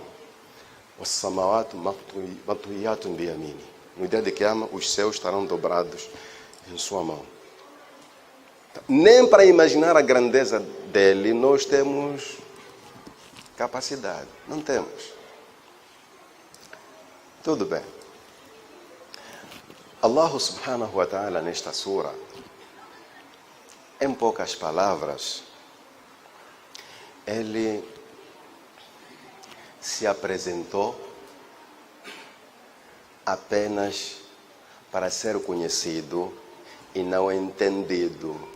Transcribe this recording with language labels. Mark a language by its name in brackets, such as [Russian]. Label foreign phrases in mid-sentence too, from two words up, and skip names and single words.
[Arabic] Os سماوات مطويات بيميني. [Portuguese] No dia de Qiyamah, os céus estarão dobrados em sua mão. Nem para imaginar a grandeza dele nós temos capacidade. Não temos. Tudo bem. Allah [Arabic] سبحانه وتعالى [Portuguese] nesta sura, em poucas palavras, ele se apresentou apenas para ser conhecido e não entendido.